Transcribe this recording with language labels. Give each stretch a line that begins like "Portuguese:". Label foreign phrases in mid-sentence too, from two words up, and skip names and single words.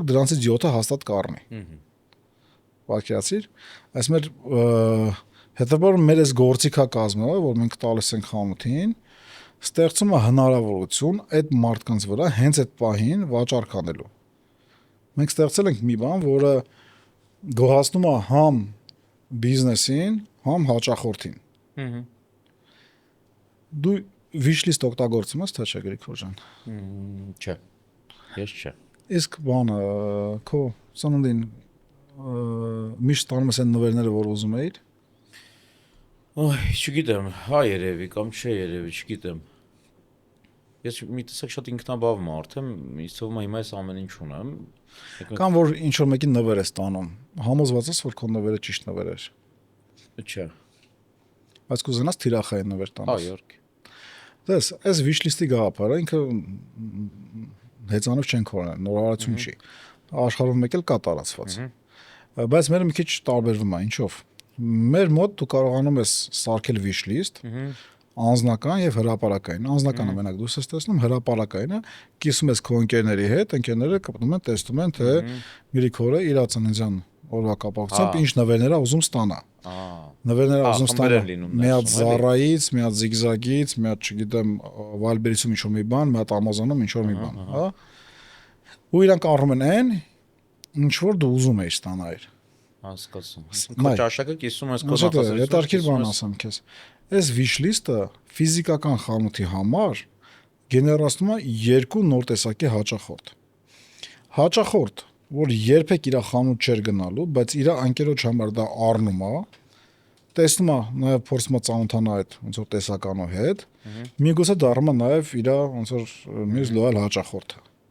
Armenian: դրանցից 7-ը հաստատ կառնի։ Պատկերացիր, այս մեր հետևաբար մեր այս գործիքակազմը, որ մենք տալիս ենք խանութին, ստեղծում է հնարավորություն այդ մարդկանց վրա հենց այդ պահին վաճառք անելու։ Մենք ստեղծել ենք մի բան, որը գոհացնում է համ բիզնեսին, համ հաճախորդին։ Դու
English: wish list
Armenian: օգտագործում ես, թե չէ, Գրիգոր ջան։ Չէ։ Ես չէ։ Իսկ բանը քո սննդին միշտ ստանում ես այն նվերները, որ ուզում էիր։ Ոյ, չգիտեմ, հա երևի կամ չէ երևի, չգիտեմ։ Ես մի տեսակ շատ ինքնաբավ մարդ եմ, ինձ թվում է հիմա ես ամեն ինչ ունեմ։ Կամ որ ինչ որ մեկին նվեր ես տանում, համոզված ես, որ քո նվերը ճիշտ նվեր է։ Չէ։ բայց կուզենաս թիրախային նվեր տանես։ Իհարկե։ Դες, այս
English: wish list-
Armenian: ի գաղափարը ինքը հեծանիվ չենք օրել, նորարարություն չի։ Աշխարհում մեկ էլ կա տարածված։ Բայց մերը մի քիչ տարբերվում է, ինչով։ Մեր մոտ դու կարողանում ես սարքել
English: wish list,
Armenian: անձնական եւ հրապարակային։ Անձնականը մենակ դու ես տեսնում, հրապարակայինը կիսում ես քո ընկերների հետ, ընկերները կպտում են, տեսնում են, թե Միրիքորը իր ծննդյան օրվա կապակցությամբ ինչ նվերներ է ուզում ստանա։ Նվերներ ուզում ստանա։ Մի հատ Zara-ից, մի հատ Zigzag-ից, մի հատ, չգիտեմ, Wildberries-ում ինչ-որ մի բան, մի հատ Amazon-ում ինչ-որ մի բան, հա։ Ու իրանք առնում են այն, ինչ որ դու ուզում ես ստանալ։ Հասկացա։ Քո ճաշակը կիսում ես քո նախասիրությունը։ Հետարքիր բան ասեմ քեզ։ Այս
English: wish list-
Armenian: ը ֆիզիկական խանութի համար գեներացնում է 2 նոր տեսակի հաճախորդ։ Հաճախորդ, որ երբեք իր խանութ չէր գնալու, բայց իր անկերոջ համար դա առնում է, տեսնում է, նաև փորձում է ծանոթանալ այդ ոնց որ տեսականո հետ, միգուցե դառնում է նաև իր ոնց որ մյուս լոյալ հաճախորդը։